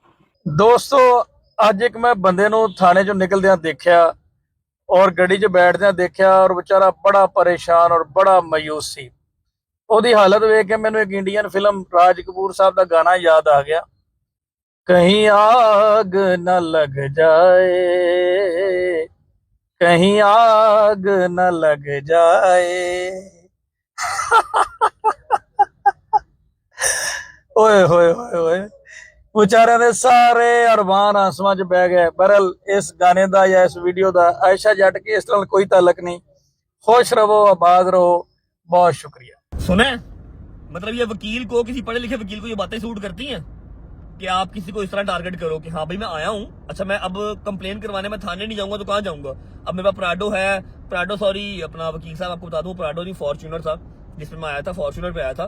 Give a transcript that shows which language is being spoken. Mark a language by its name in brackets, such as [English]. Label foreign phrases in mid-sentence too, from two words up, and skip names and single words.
[Punjabi] ਦੋਸਤੋ, ਅੱਜ ਇੱਕ ਮੈਂ ਬੰਦੇ ਨੂੰ ਥਾਣੇ 'ਚੋਂ ਨਿਕਲਦਿਆਂ ਦੇਖਿਆ ਔਰ ਗੱਡੀ 'ਚ ਬੈਠਦਿਆਂ ਦੇਖਿਆ ਔਰ ਵਿਚਾਰਾ ਬੜਾ ਪਰੇਸ਼ਾਨ ਔਰ ਬੜਾ ਮਾਯੂਸ ਸੀ। ਉਹਦੀ ਹਾਲਤ ਵੇਖ ਕੇ ਮੈਨੂੰ ਇੱਕ ਇੰਡੀਅਨ ਫਿਲਮ ਰਾਜ ਕਪੂਰ ਸਾਹਿਬ ਦਾ ਗਾਣਾ ਯਾਦ ਆ ਗਿਆ, [Hindi] कहीं आग न लग जाए, कहीं आग न लग जाए। ओए होए होए होए, बेचारे ने सारे अरमान आसमां च बह गए। बहरहाल इस गाने दा या इस वीडियो दा आयशा जट के इस तरह कोई ताल्लुक नहीं। खुश रहो, आबाद रहो, बहुत शुक्रिया। सुने, मतलब ये वकील को, किसी पढ़े लिखे वकील को ये बातें सूट करती हैं कि आप किसी को इस तरह टारगेट करो कि हाँ भाई मैं आया हूँ, अच्छा मैं अब कंप्लेन करवाने में थाने नहीं जाऊंगा तो कहाँ जाऊंगा? अब मेरे पास प्राडो है, प्राडो सॉरी अपना वकील साहब आपको बता दूं, प्राडो नहीं फॉर्च्यूनर था जिसमें मैं आया था, फॉर्च्यूनर पे आया था।